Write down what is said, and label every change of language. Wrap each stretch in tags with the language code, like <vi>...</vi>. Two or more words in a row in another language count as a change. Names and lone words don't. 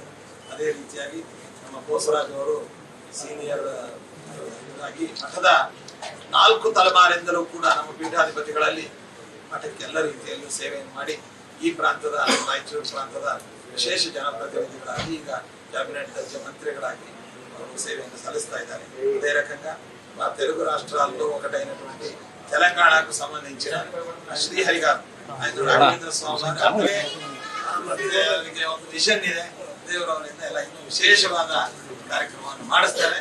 <kn>ಅದೇ ರೀತಿಯಾಗಿ ನಮ್ಮ ಬೋಸರಾಜ್ ಅವರು ಸೀನಿಯರ್ ಆಗಿ ಮಠದ 4 ತಲೆಮಾರಿಂದಲೂ ಕೂಡ ನಮ್ಮ ಪೀಠಾಧಿಪತಿಗಳಲ್ಲಿ ಮಠಕ್ಕೆ ಎಲ್ಲ ರೀತಿಯಲ್ಲೂ ಸೇವೆಯನ್ನು ಮಾಡಿ ಈ ಪ್ರಾಂತದ ರಾಯಚೂರು ಪ್ರಾಂತದ ವಿಶೇಷ ಜನಪ್ರತಿನಿಧಿಗಳಾಗಿ ಈಗ ಕ್ಯಾಬಿನೆಟ್ ದರ್ಜೆ ಮಂತ್ರಿಗಳಾಗಿ ಅವರು ಸೇವೆಯನ್ನು ಸಲ್ಲಿಸ್ತಾ ಇದ್ದಾರೆ.</kn> <te>అదే రకంగా మా తెలుగు రాష్ట్రాల్లో ఒకటైనటువంటి తెలంగాణకు సంబంధించిన శ్రీహరి గారు ఆయన</te> <kn>ರಾಘವೇಂದ್ರ ಸ್ವಾಮಿ ಅವರಿಗೆ ಒಂದು ವಿಷನ್ ಇದೆ. ದೇವರು ಅವರಿಂದ ಎಲ್ಲ ಇನ್ನೂ ವಿಶೇಷವಾದ ಕಾರ್ಯಕ್ರಮವನ್ನು ಮಾಡಿಸ್ತಾರೆ.</kn>